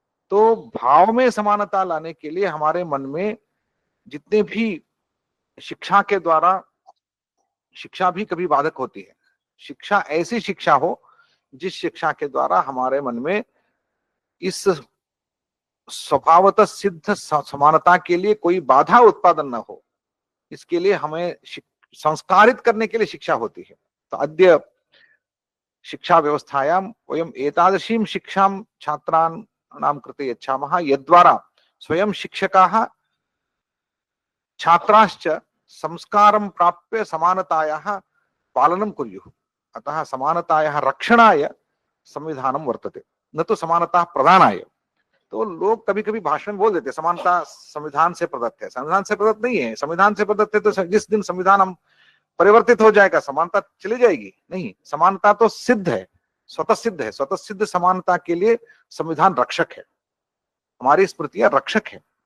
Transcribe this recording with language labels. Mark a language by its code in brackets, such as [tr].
[hi] तो भाव में समानता लाने के लिए हमारे मन में जितने भी शिक्षा के द्वारा, शिक्षा भी कभी बाधक होती है, शिक्षा ऐसी शिक्षा हो जिस शिक्षा के द्वारा हमारे मन में इस स्वभावतः सिद्ध समानता के लिए कोई बाधा उत्पादन न हो, इसके लिए हमें संस्कारित करने के लिए शिक्षा होती है। [sa] तो अद्य शिक्षा व्यवस्थायां वयम एतादृशीं शिक्षां छात्राणां कृते यच्छामः यद्वारा स्वयं शिक्षकाः छात्राश्च संस्कारं प्राप्य समानतायाः पालनं कुर्युः। अतः समानतायाः रक्षणाय संविधानं वर्तते, न तो समानता प्रदानाय। [hi] तो लोग कभी कभी भाषण बोल देते समानता संविधान से प्रदत्त है, संविधान से प्रदत्त नहीं है। संविधान से प्रदत्त है तो जिस दिन संविधान हम परिवर्तित हो जाएगा समानता चली जाएगी? नहीं, समानता तो सिद्ध है, स्वतः सिद्ध है। स्वतः सिद्ध समानता के लिए संविधान रक्षक है, हमारी स्मृतियां रक्षक है।